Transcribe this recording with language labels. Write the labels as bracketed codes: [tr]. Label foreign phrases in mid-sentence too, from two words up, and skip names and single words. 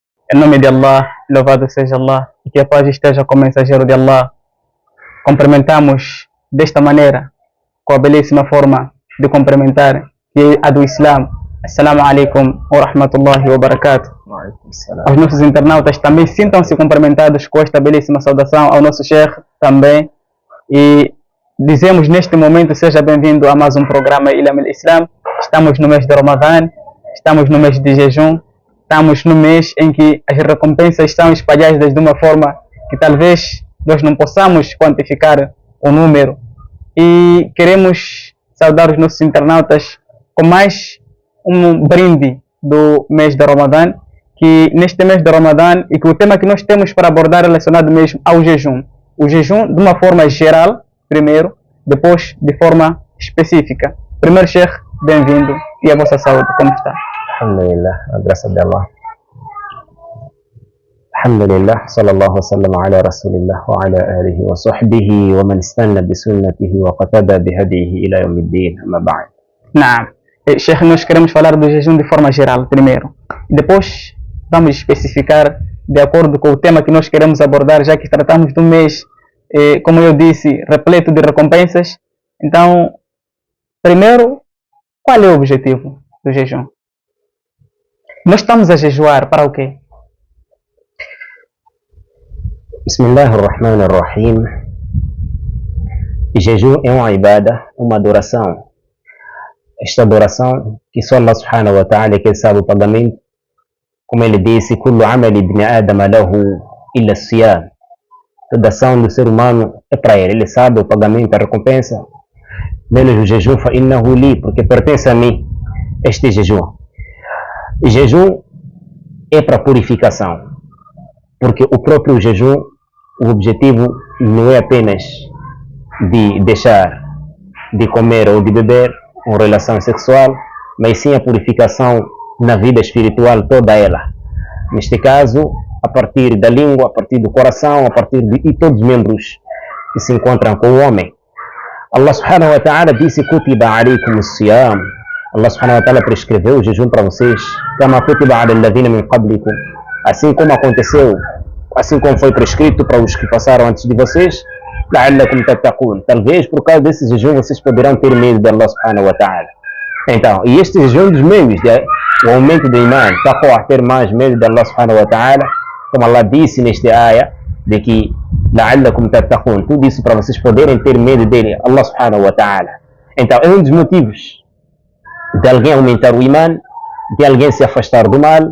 [pt] Em nome de Allah, louvado seja Allah, e que a paz esteja com o mensageiro de Allah. Cumprimentamos desta maneira, com a belíssima forma de cumprimentar, que é a do Islã. [ar] السلام عليكم ورحمة الله وبركاته. [pt] Aos nossos internautas também sintam-se cumprimentados com esta belíssima saudação, ao nosso Sheikh também. E dizemos neste momento, seja bem-vindo a mais um programa Ilham al-Islam. Estamos no mês de Ramadã, estamos no mês de jejum, estamos no mês em que as recompensas estão espalhadas de uma forma que talvez nós não possamos quantificar o número. E queremos saudar os nossos internautas com mais um brinde do mês de Ramadã, que neste mês de Ramadã, e que o tema que nós temos para abordar é relacionado mesmo ao jejum. O jejum de uma forma geral, primeiro, depois de forma específica. Primeiro, Sheikh, bem-vindo, e a vossa saúde, como está? Alhamdulillah, graças a Allah. [ar] الحمد لله، صلى الله وسلم على رسول الله وعلى آله وصحبه ومن استن بسنته واقتدى بهديه إلى يوم الدين، أما بعد. [pt] Naam. Sheikh, nós queremos falar do jejum de forma geral, primeiro. Depois, vamos especificar de acordo com o tema que nós queremos abordar, já que tratamos de um mês, como eu disse, repleto de recompensas. Então, primeiro, qual é o objetivo do jejum? Nós estamos a jejuar para o quê? Bismillahirrahmanirrahim. Jejum é uma ibada, uma adoração. Esta adoração que só Allah [ar] سبحانه وتعالى [pt] que sabe o pagamento, como ele disse, [ar] كل عمل ابن آدم له إلا الصيام. [pt] Toda ação do ser humano é para ele sabe o pagamento, a recompensa, menos o jejum, [ar] فإنه لي, [pt] porque pertence a mim este jejum. E jejum é para purificação, porque o próprio jejum, o objetivo não é apenas de deixar de comer ou de beber com relação sexual, mas sim a purificação na vida espiritual toda ela. Neste caso, a partir da língua, a partir do coração, a partir de todos os membros que se encontram com o homem. Allah [ar] سبحانه وتعالى [pt] disse: [ar] كتب عليكم الصيام. [pt] Allah [ar] سبحانه وتعالى [pt] prescreveu o jejum para vocês, [ar] كما كتب على الذين من قبلكم. [pt] Assim como aconteceu, assim como foi prescrito para os que passaram antes de vocês, [ar] لعلكم تتقون. [pt] Talvez por causa desse jejum vocês poderão ter medo de Allah [ar] سبحانه وتعالى. [pt] Então, e este jejum dos meios, o aumento do iman, taqwa, ter mais medo de Allah [ar] سبحانه وتعالى, [pt] como Allah disse neste ayah, de que [ar] لعلكم تتقون, [pt] tudo isso para vocês poderem ter medo dele, [ar] الله سبحانه وتعالى. [pt] Então, é um dos motivos de alguém aumentar o iman, de alguém se afastar do mal.